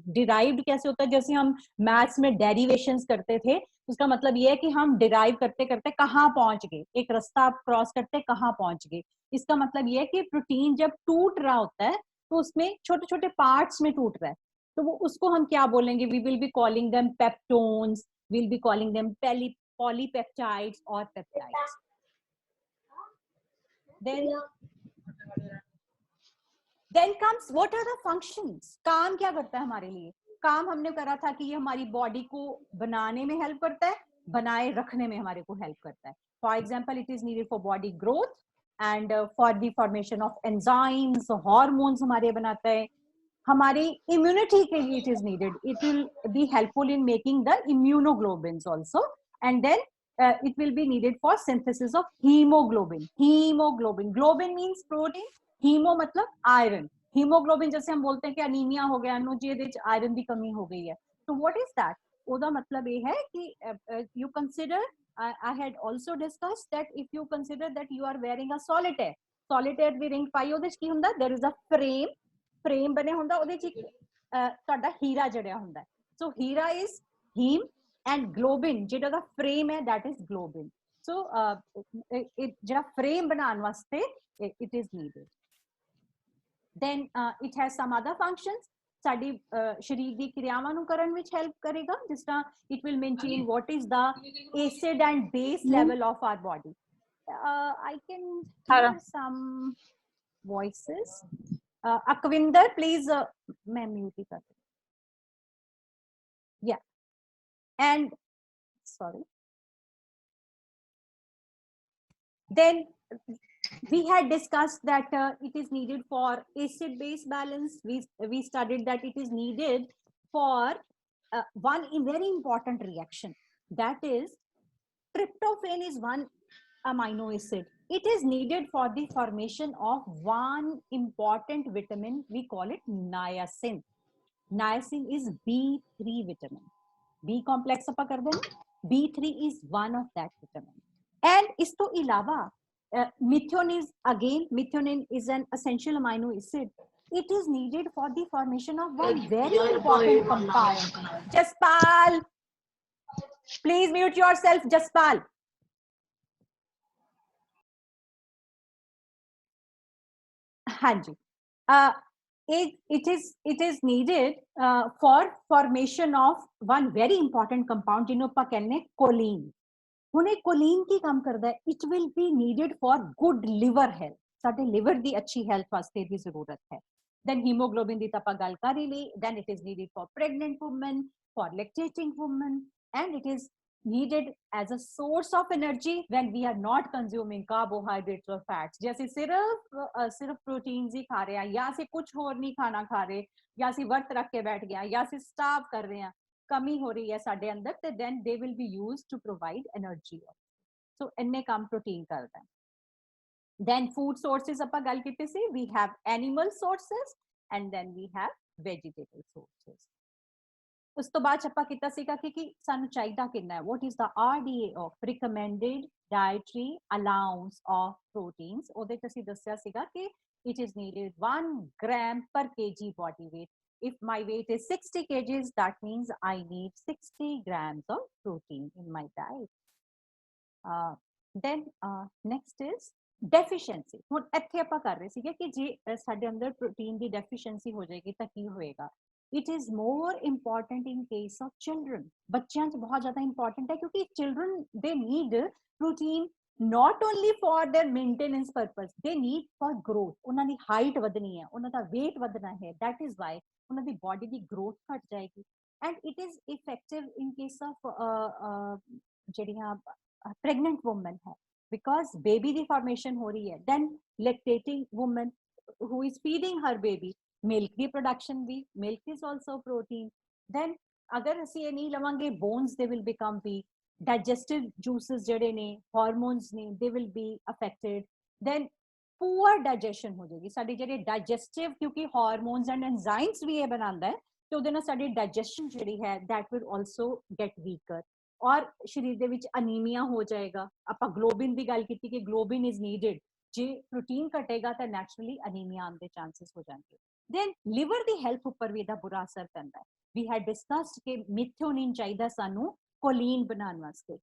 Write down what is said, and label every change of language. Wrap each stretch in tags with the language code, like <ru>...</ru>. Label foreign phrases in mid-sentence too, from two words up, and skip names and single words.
<hi>डिराइव्ड कैसे होता है, जैसे हम मैथ्स में डेरिवेशंस करते थे, उसका मतलब ये है कि हम डिराइव करते करते कहाँ पहुंच गए, एक रास्ता क्रॉस करते कहाँ पहुंच गए। इसका मतलब ये है कि प्रोटीन जब टूट रहा होता है तो उसमें छोटे छोटे पार्ट्स में टूट रहा है, तो वो उसको हम क्या बोलेंगे,</hi> <en>we will be calling them peptones, will be calling them polypeptides और peptides। Then comes what are the functions,</en> <hi>काम क्या करता है हमारे लिए। काम हमने करा था कि ये हमारी बॉडी को बनाने में हेल्प करता है, बनाए रखने में हमारे को हेल्प करता है।</hi> <en>for example it is needed for body growth and for the formation of enzymes, hormones</en> <hi>हमारे बनाता है। हमारी इम्यूनिटी के लिए</hi> <en>it is needed, it will be helpful in making the immunoglobins also. and then it will be needed for synthesis of hemoglobin. Hemoglobin, globin means protein,</en> <hi>हीमो मतलब आयरन, हीमोग्लोबिन जैसे हम बोलते हैं कि अनीमिया हो गया, आयरन की कमी हो गई है, तो</hi> <en>what is that. ਉਹਦਾ</en> <hi>मतलब ये है कि</hi> <en>you consider, I had also discussed that if you consider that you are wearing a solitaire, solitaire</en> <pa>ਦੀ ਰਿੰਗ ਪਾਈ, ਉਹਦੇ ਚ ਕੀ ਹੁੰਦਾ,</pa> <en>there is a frame</en> <pa>ਬਣਿਆ ਹੁੰਦਾ, ਉਹਦੇ ਚ ਤੁਹਾਡਾ ਹੀਰਾ ਜੜਿਆ ਹੁੰਦਾ, so ਹੀਰਾ</pa> <en>is heme and globin</en> <pa>ਜਿਹੜਾ ਦਾ frame ਹੈ</pa> <en>that is globin। so</en> <pa>ਜਿਹੜਾ frame ਬਣਾਉਣ ਵਾਸਤੇ</pa> <en>it is needed। then it has some other functions,</en> <pa>ਸਾਡੀ ਸ਼ਰੀਰ ਦੀ ਕਿਰਿਆਵਾਂ ਨੂੰ ਕਰਨ ਵਿੱਚ ਹੈਲਪ ਕਰੇਗਾ, ਜਿਸ ਤਰ੍ਹਾਂ</pa> <en>it will maintain what is the acid and base level of our body। I can hear some voices। Akvinder please,</en> <hi>मैं mute ही कर दूं।</hi> <en>yeah, and sorry, then we had discussed that it is needed for acid base balance, we studied that it is needed for one very important reaction, that is tryptophan is one amino acid, it is needed for the formation of one important vitamin, we call it niacin। niacin is B3 vitamin, B complex</en> <pa>ਆਪਾਂ ਕਰਦੇ ਹਾਂ,</pa> <en>B3 is one of that vitamin। and</en> <pa>ਇਸ ਤੋਂ ਇਲਾਵਾ</pa> <en>methionine is an essential amino acid, it is needed for the formation of one very important compound। Jaspal, please mute yourself, Jaspal।</en> <hi>हाँ जी,</hi> <en>it is needed for formation of one very important compound</en> <pa>ਜਿਹਨੂੰ ਆਪਾਂ ਕਹਿੰਦੇ</pa> <en>choline।</en> <pa>ਹੁਣ ਇਹ ਕੋਲੀਨ ਕੀ ਕੰਮ ਕਰਦਾ ਹੈ,</pa> <en>it will be needed for good liver health,</en> <pa>ਸਾਡੇ ਲਿਵਰ ਦੀ ਅੱਛੀ ਹੈਲਥ ਵਾਸਤੇ ਦੀ ਜ਼ਰੂਰਤ ਹੈ।</pa> <en>then hemoglobin</en> <pa>ਦੀ ਤਾਂ ਆਪਾਂ ਗੱਲ ਕਰ ਹੀ ਲਈ,</pa> <en>then it is needed for pregnant women, for lactating women, and it is needed as a source of energy when we are not consuming carbohydrates or fats।</en> <pa>ਜੇ ਅਸੀਂ ਸਿਰਫ ਪ੍ਰੋਟੀਨਸ ਹੀ ਖਾ ਰਹੇ ਹਾਂ, ਜਾਂ ਅਸੀਂ ਕੁਝ ਹੋਰ ਨਹੀਂ ਖਾਣਾ ਖਾ ਰਹੇ, ਜਾਂ ਅਸੀਂ ਵਰਤ ਰੱਖ ਕੇ ਬੈਠ ਗਏ, ਜਾਂ ਅਸੀਂ ਸਟਾਰਵ ਕਰ ਰਹੇ ਹਾਂ, ਕਮੀ ਹੋ ਰਹੀ ਹੈ ਸਾਡੇ ਅੰਦਰ, ਤੇ</pa> <en>then they will be used to provide energy।</en> <pa>so ਇੰਨੇ ਕੰਮ ਪ੍ਰੋਟੀਨ ਕਰਦਾ ਹੈ।</pa> <en>then food sources</en> <pa>ਆਪਾਂ ਗੱਲ ਕੀਤੀ ਸੀ,</pa> <en>we have animal sources and then we have vegetable sources।</en> <pa>ਉਸ ਤੋਂ ਬਾਅਦ ਆਪਾਂ ਕੀਤਾ ਸੀਗਾ ਕਿ ਸਾਨੂੰ ਚਾਹੀਦਾ ਕਿੰਨਾ ਹੈ,</pa> <en>what is the RDA of recommended dietary allowance of proteins।</en> <pa>ਉਹਦੇ ਚ ਅਸੀਂ ਦੱਸਿਆ ਸੀਗਾ ਕਿ</pa> <en>it is needed 1 gram per kg body weight। if my weight is 60 kgs, that means I need 60 grams of protein in my diet। then next is deficiency।</en> <pa>ਹੁਣ ਇੱਥੇ ਆਪਾਂ ਕਰ ਰਹੇ ਸੀਗੇ ਕਿ ਜੇ ਸਾਡੇ ਅੰਦਰ ਪ੍ਰੋਟੀਨ ਦੀ ਡੈਫੀਸ਼ੀਐਂਸੀ ਹੋ ਜਾਏਗੀ ਤਾਂ ਕੀ ਹੋਏਗਾ।</pa> <en>it is more important in case of children।</en> <pa>ਬੱਚਿਆਂ 'ਚ ਬਹੁਤ ਜ਼ਿਆਦਾ</pa> <en>important</en> <pa>ਹੈ ਕਿਉਂਕਿ</pa> <en>children they need protein not only for their maintenance purpose, they need for growth।</en> <pa>ਉਹਨਾਂ ਦੀ ਹਾਈਟ ਵਧਣੀ ਹੈ, ਉਹਨਾਂ ਦਾ weight ਵਧਣਾ ਹੈ,</pa> <en>that is why</en> <pa>ਉਹਨਾਂ ਦੀ ਬੋਡੀ ਦੀ growth ਘਟ ਜਾਏਗੀ।</pa> <en>and it is effective in case of ਜਿਹੜੀਆਂ pregnant women ਹੈ, because baby ਦੀ formation</en> <pa>ਹੋ ਰਹੀ ਹੈ।</pa> <en>then lactating woman who is feeding her baby, milk ਦੀ production ਵੀ, milk is also protein।</en> <pa>then ਅਗਰ ਅਸੀਂ ਇਹ ਨਹੀਂ ਲਵਾਂਗੇ,</pa> <en>bones they will become weak, digestive juices</en> <pa>ਜਿਹੜੇ ਨੇ,</pa> <en>hormones ਨੇ, they will be affected। then poor digestion</en> <pa>ਹੋ ਜਾਏਗੀ ਸਾਡੀ ਜਿਹੜੀ digestive, ਕਿਉਂਕਿ</pa> <en>hormones and enzymes</en> <pa>ਵੀ ਇਹ ਬਣਾਉਂਦਾ ਹੈ, ਤੇ ਉਹਦੇ ਨਾਲ ਸਾਡੀ digestion ਜਿਹੜੀ ਹੈ</pa> <en>that will also get weaker।</en> <pa>ਔਰ ਸਰੀਰ ਦੇ ਵਿੱਚ ਅਨੀਮੀਆ ਹੋ ਜਾਏਗਾ। ਆਪਾਂ ਗਲੋਬਿਨ ਦੀ ਗੱਲ ਕੀਤੀ ਕਿ</pa> <en>globin is needed,</en> <pa>ਜੇ ਪ੍ਰੋਟੀਨ ਘਟੇਗਾ ਤਾਂ ਨੈਚੁਰਲੀ ਅਨੀਮੀਆ ਆਉਣ ਦੇ ਚਾਂਸਸ ਹੋ ਜਾਣਗੇ। ਦੈਨ ਲਿਵਰ ਦੀ ਹੈਲਥ ਉੱਪਰ ਵੀ ਇਹਦਾ ਬੁਰਾ ਅਸਰ ਪੈਂਦਾ ਹੈ।</pa> <en>we had discussed</en> <pa>ਕਿ ਮਿਥਿਓਨਿਨ ਚਾਹੀਦਾ ਸਾਨੂੰ ਕੋਲੀਨ ਬਣਾਉਣ ਵਾਸਤੇ।</pa>